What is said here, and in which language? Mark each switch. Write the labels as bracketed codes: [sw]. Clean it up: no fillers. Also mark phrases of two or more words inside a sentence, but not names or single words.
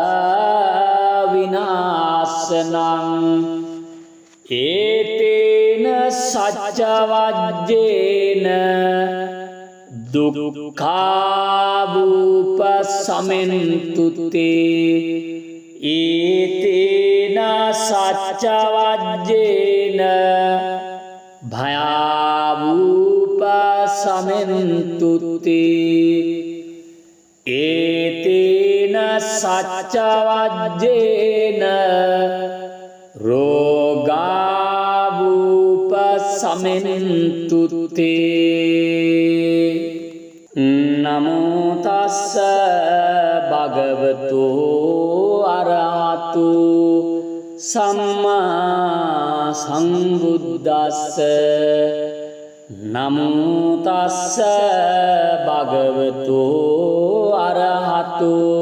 [pi] විනාශනං ඒතේන සච්ච වජ්ජේන දුක්ඛාවූප සමෙන්තු තේ ඒතේන සච්ච වජ්ජේන භයාවූප සමෙන්තු තේ ඒතේන සච්ච වජ්ජේන රෝගාවූප සමෙන්තු තේ නමෝ තස්ස භගවතු අරහතු සම්මා සම්බුද්දස්ස නමෝ තස්ස භගවතු අරහතු